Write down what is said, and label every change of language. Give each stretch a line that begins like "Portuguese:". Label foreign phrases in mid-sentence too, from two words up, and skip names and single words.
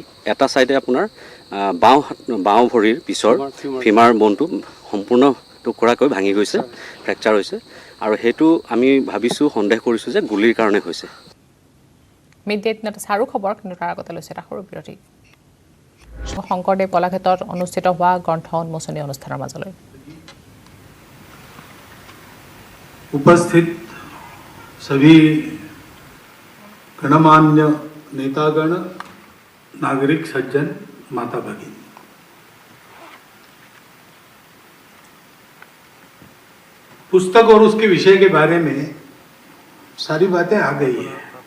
Assamese: এটা ছাইডে আপোনাৰ বাওঁ ভৰিৰ পিছৰ ফিমাৰ বনটো সম্পূৰ্ণ টুকুৰাকৈ ভাঙি গৈছে, ফ্ৰেকচাৰ হৈছে আৰু সেইটো আমি ভাবিছোঁ সন্দেহ কৰিছোঁ যে গুলীৰ কাৰণে হৈছে। মিড-ডে চাৰু খবৰ, কিন্তু তাৰ আগতে লৈছে এটা সৰু বিৰতি। শংকৰদেৱ কলাক্ষেত্ৰত অনুষ্ঠিত হোৱা গ্ৰন্থ উন্মোচনী অনুষ্ঠানৰ মাজলৈ
Hindi: उपस्थित सभी गणमान्य नेतागण, नागरिक सज्जन, माता भगिनी, पुस्तक और उसके विषय के बारे में सारी बातें आ गई है।